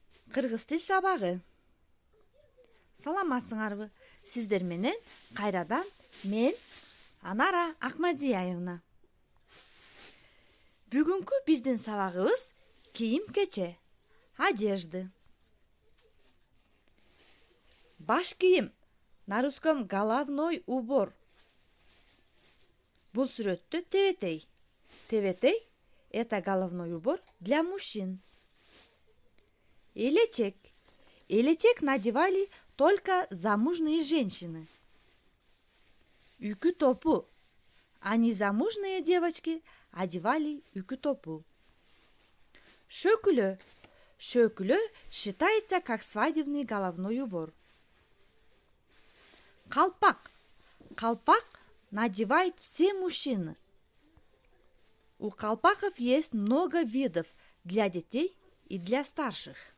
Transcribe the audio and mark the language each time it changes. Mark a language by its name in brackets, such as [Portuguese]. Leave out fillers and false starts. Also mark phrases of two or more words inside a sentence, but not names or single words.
[Kyrgyz] Кыргыз тил сабагы. Саламатсыңарбы? Сиздер менен кайрадан мен Анара Акмадияевна. Бүгүнкү биздин сабагыбыз кийим-кече, одежды. Баш кийим [Russian] на русском головной убор. [Kyrgyz] Бул сүрөттө тебетей. Тебетей — [Russian] это головной убор для мужчин. [Kyrgyz] Элечек. [Russian] Элечек надевали только замужние женщины. [Kyrgyz] Үкү топу. [Russian] А незамужние девочки одевали [Kyrgyz] үкү топу. Шөкүлө. [Russian] Шөкүлө считается как свадебный головной убор. [Kyrgyz] Колпак. [Russian] Колпак надевают все мужчины. У колпаков есть много видов для детей и для старших.